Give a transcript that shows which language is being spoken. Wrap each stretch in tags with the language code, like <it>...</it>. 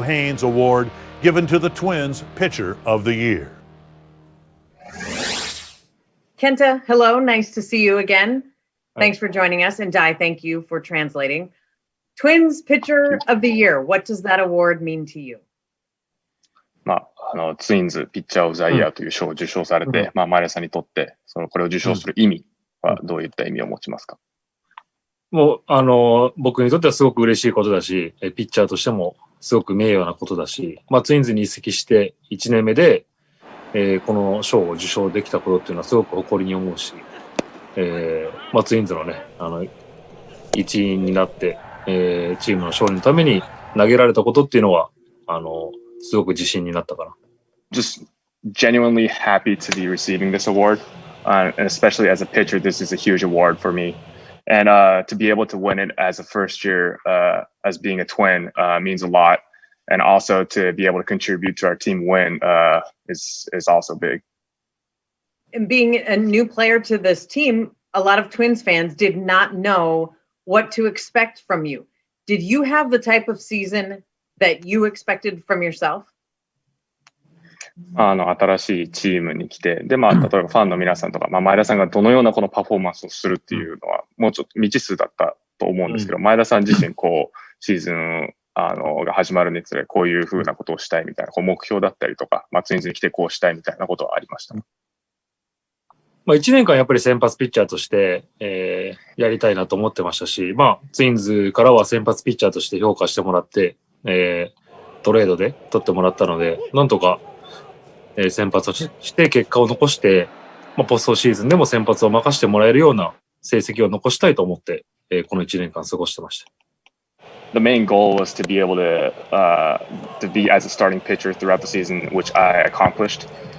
<en>Haynes Award given to the Twins Pitcher of the Year. Kenta, hello. Nice to see you again. Thanks for joining us. And Dai, thank you for translating. Twins Pitcher of the Year. What does that award mean to you?</en> <ja>ツインズピッチャーオブザイヤーという賞を受賞されて、前田さんにとって、これを受賞する意味はどういった意味を持ちますか？もう、僕にとってはすごく嬉しいことだし、ピッチャーとしてもすごく名誉なことだし、ツインズに移籍して1年目で、この賞を受賞できたことっていうのはすごく誇りに思うし、ツインズのね、一員になって、チームの勝利のために投げられたことっていうのは、すごく自信になったかな。</ja> <en>Just genuinely happy to be receiving this award. And especially as a pitcher, this is a huge award for me. And to be able to win it as a first year, as being a twin, means a lot. And also to be able to contribute to our team win is also big. And being a new player to this team, a lot of Twins fans did not know what to expect from you. Did you have the type of season that you expected from yourself?</en> <ja>新しいチームに来て、で、例えばファンの皆さんとか、前田さんがどのようなこのパフォーマンスをするっていうのは、もうちょっと未知数だったと思うんですけど、前田さん自身、シーズン、が始まるにつれ、こういうふうなことをしたいみたいな、目標だったりとか、ツインズに来てこうしたいみたいなことはありました。 1年間やっぱり先発ピッチャーとして、やりたいなと思ってましたし、ツインズからは先発ピッチャーとして評価してもらって、トレードで取ってもらったので、なんとか、先発をして結果を残して、ポストシーズンでも先発を任せてもらえるような成績を残したいと思って、この1年間過ごしてました。</ja> <en>The main goal was to be able to be as a starting pitcher throughout the season, which I accomplished.</en>